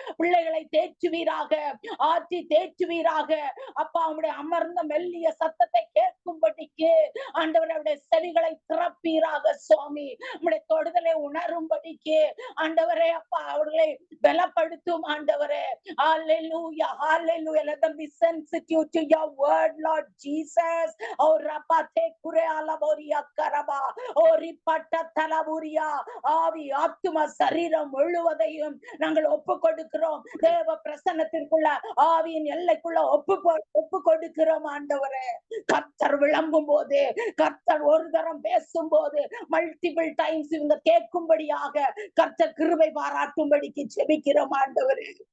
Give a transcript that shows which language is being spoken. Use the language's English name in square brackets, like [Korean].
[Tamil] பிள்ளைகளை தேற்றுவீராக, ஆற்றி தேற்றுவீராக அப்பா. உம்முடைய அமர்ந்த மெல்லிய சத்தத்தை கேட்கும்படிக்கு ஆண்டவருடைய செவிகளை திறப்பீராக சுவாமி. உம்முடைய தொடுதலை உணரும்படிக்கு ஆண்டவரே அப்பா அவர்களை பலப்படுத்தும் ஆண்டவரே. ஹalleluya, hallelujah. [English] Let them be sensitive to your word, Lord Jesus. O ரபாதே Cooray அலபோரியா கரபா, O ரிபட்ட தலபுரியா, [Tamil] ஆவி ஆத்தும சரீரம் முழுவதையும் நாங்கள் ஒப்பு கொடுக்கிறோம். தேவ பிரசன்னத்திற்குள்ள ஆவியின் எல்லைக்குள்ள ஒப்பு கொடுக்கிறோம் ஆண்டவரே. கர்த்தர் விளம்பும் போது, கர்த்தர் ஒரு தரம் பேசும் போது மல்டிபிள் டைம்ஸ் இவங்க கேட்கும்படியாக கர்த்தர் கிருபை பாராட்டும்படிக்கு செபிக்கிறோம் ஆண்டவரே.